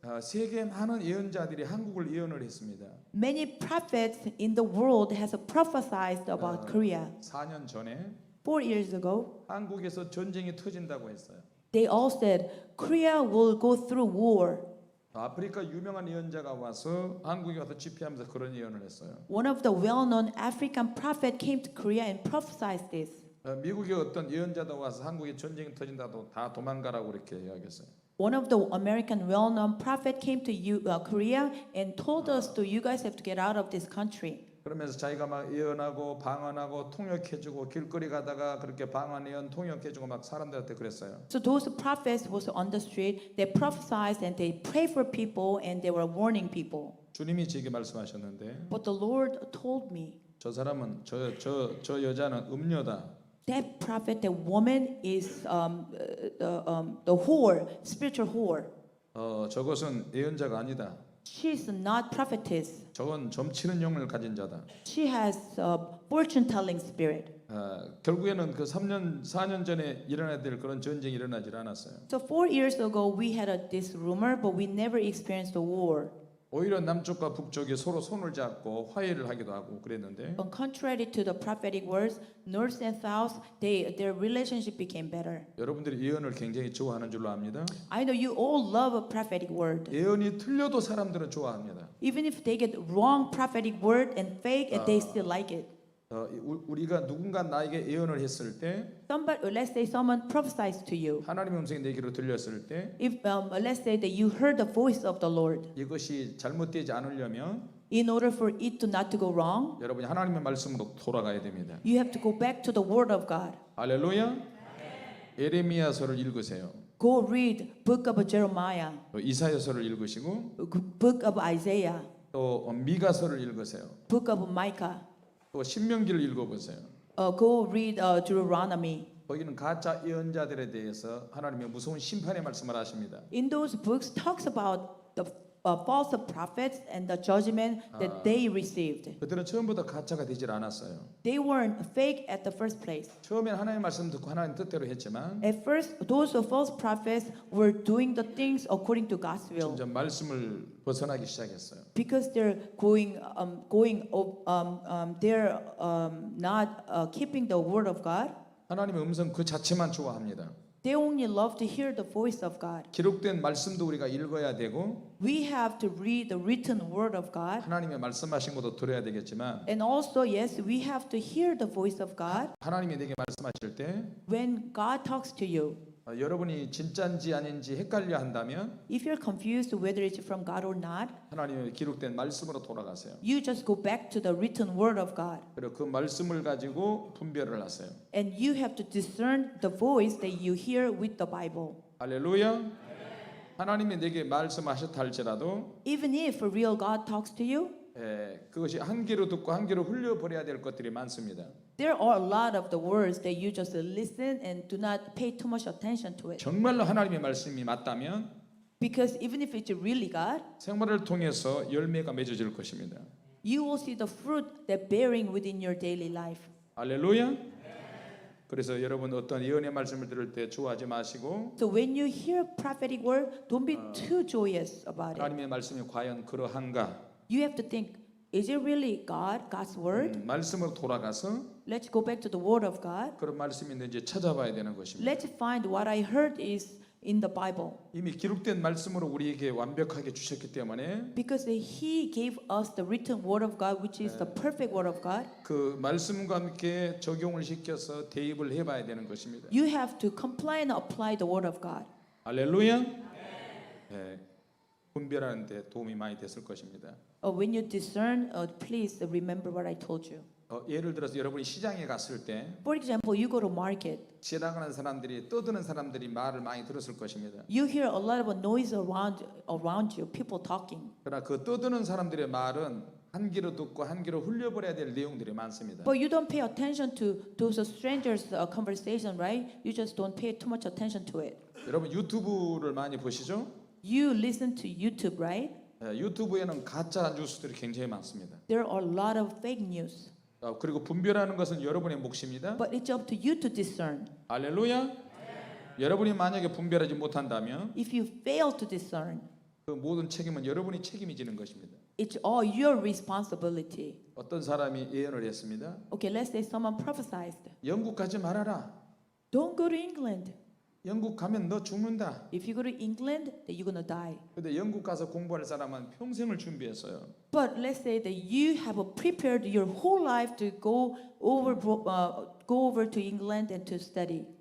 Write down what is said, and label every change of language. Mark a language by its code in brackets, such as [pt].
[ko] 세계 많은 예언자들이 한국을 예언을 했습니다. [en] Many prophets in the world has prophesied about Korea. [ko] 4년 전에 [en] 4 years ago, [ko] 한국에서 전쟁이 터진다고 했어요. [en] they all said Korea will go through war. [ko] 아프리카 유명한 예언자가 와서 한국에 와서 집회하면서 그런 예언을 했어요. [en] One of the well-known African prophet came to Korea and prophesied this. [ko] 미국의 어떤 예언자도 와서 한국에 전쟁이 터진다도 다 도망가라고 이렇게 이야기했어요. [en] One of the American well-known prophet came to Korea and told us to you guys have to get out of this country. [ko] 그러면서 자기가 막 예언하고 방언하고 통역해주고 길거리 가다가 그렇게 방언 예언 통역해주고 막 사람들한테 그랬어요. [en] So those prophets was on the street. They prophesied and they prayed for people and they were warning people. [ko] 주님이 제게 말씀하셨는데 [en] But the Lord told me [ko] 저 사람은 저 여자는 음녀다. [en] that prophet, that woman is the whore, spiritual whore. [ko] 저것은 예언자가 아니다. [en] She's not prophetess. [ko] 저건 점치는 영을 가진 자다. [en] She has a fortune-telling spirit. [ko] 결국에는 그 4년 전에 일어나야 될 그런 전쟁이 일어나질 않았어요. [en] So 4 years ago we had this rumor, but we never experienced a war. [ko] 오히려 남쪽과 북쪽이 서로 손을 잡고 화해를 하기도 하고 그랬는데 [en] But contrary to the prophetic words, north and south, their relationship became better. [ko] 여러분들이 예언을 굉장히 좋아하는 줄로 압니다. [en] I know you all love a prophetic word. [ko] 예언이 틀려도 사람들은 좋아합니다. [en] Even if they get wrong prophetic word and fake, they still like it. [ko] 우리가 누군가 나에게 예언을 했을 때 [en] Somebody, let's say someone prophesies to you. [ko] 하나님의 음성이 내 귀로 들렸을 때 [en] If let's say that you heard the voice of the Lord, [ko] 이것이 잘못되지 않으려면 [en] in order for it to not to go wrong, [ko] 여러분이 하나님의 말씀으로 돌아가야 됩니다. [en] you have to go back to the word of God. [ko] 할렐루야. 예레미야서를 읽으세요. [en] Go read book of Jeremiah, [ko] 또 이사야서를 읽으시고 [en] book of Isaiah, [ko] 또 미가서를 읽으세요. [en] book of Micah. [ko] 또 신명기를 읽어보세요. [en] Go read Deuteronomy. [ko] 거기는 가짜 예언자들에 대해서 하나님의 무서운 심판의 말씀을 하십니다. [en] In those books talks about the false prophets and the judgment that they received. [ko] 그들은 처음부터 가짜가 되질 않았어요. [en] They weren't fake at the first place. [ko] 처음엔 하나님의 말씀 듣고 하나님 뜻대로 했지만 [en] At first, those false prophets were doing the things according to God's will [ko] 점점 말씀을 벗어나기 시작했어요. [en] because they're not keeping the word of God. [ko] 하나님의 음성 그 자체만 좋아합니다. [en] They only love to hear the voice of God. [ko] 기록된 말씀도 우리가 읽어야 되고 [en] We have to read the written word of God. [ko] 하나님의 말씀하신 것도 들어야 되겠지만 [en] And also, yes, we have to hear the voice of God [ko] 하나님이 내게 말씀하실 때 [en] when God talks to you. [ko] 여러분이 진짜인지 아닌지 헷갈려 한다면 [en] If you're confused whether it's from God or not, [ko] 하나님의 기록된 말씀으로 돌아가세요. [en] you just go back to the written word of God. [ko] 그리고 그 말씀을 가지고 분별을 하세요. [en] And you have to discern the voice that you hear with the Bible. [ko] 할렐루야. 하나님이 내게 말씀하셨다 할지라도 [en] Even if a real God talks to you, [ko] 그것이 한 귀로 듣고 한 귀로 흘려버려야 될 것들이 많습니다. [en] there are a lot of the words that you just listen and do not pay too much attention to it. [ko] 정말로 하나님의 말씀이 맞다면 [en] Because even if it's really God, [ko] 생활을 통해서 열매가 맺어질 것입니다. [en] you will see the fruit that bearing within your daily life. [ko] 할렐루야. 그래서 여러분 어떤 예언의 말씀을 들을 때 좋아하지 마시고 [en] So when you hear prophetic word, don't be too joyous about it. [ko] 하나님의 말씀이 과연 그러한가? [en] You have to think, Is it really God, God's word? [ko] 말씀으로 돌아가서 [en] Let's go back to the word of God. [ko] 그런 말씀이 있는지 찾아봐야 되는 것입니다. [en] Let's find what I heard is in the Bible. [ko] 이미 기록된 말씀으로 우리에게 완벽하게 주셨기 때문에 [en] Because He gave us the written word of God, which is the perfect word of God. [ko] 그 말씀과 함께 적용을 시켜서 대입을 해봐야 되는 것입니다. [en] You have to comply and apply the word of God. [ko] 할렐루야. 네, 분별하는 데 도움이 많이 됐을 것입니다. [en] When you discern, please remember what I told you. [ko] 예를 들어서 여러분이 시장에 갔을 때 [en] For example, you go to market. [ko] 지나가는 사람들이 떠드는 사람들이 말을 많이 들었을 것입니다. [en] You hear a lot of noise around you, people talking. [ko] 그러나 그 떠드는 사람들의 말은 한 귀로 듣고 한 귀로 흘려버려야 될 내용들이 많습니다. [en] But you don't pay attention to those strangers' conversation, right? You just don't pay too much attention to it. [ko] 여러분 유튜브를 많이 보시죠? [en] You listen to YouTube, right? [ko] 유튜브에는 가짜 뉴스들이 굉장히 많습니다. [en] There are a lot of fake news. [ko] 그리고 분별하는 것은 여러분의 몫입니다. [en] But it's up to you to discern. [ko] 할렐루야. 여러분이 만약에 분별하지 못한다면 [en] If you fail to discern, [ko] 그 모든 책임은 여러분이 책임이 지는 것입니다. [en] it's all your responsibility. [ko] 어떤 사람이 예언을 했습니다. [en] Okay, let's say someone prophesied. [ko] 영국 가지 말아라. [en] Don't go to England. [ko] 영국 가면 너 죽는다. [en] If you go to England, then you're gonna die. [ko] 근데 영국 가서 공부할 사람은 평생을 준비했어요. [en] But let's say that you have prepared your whole life to go over to England and to study.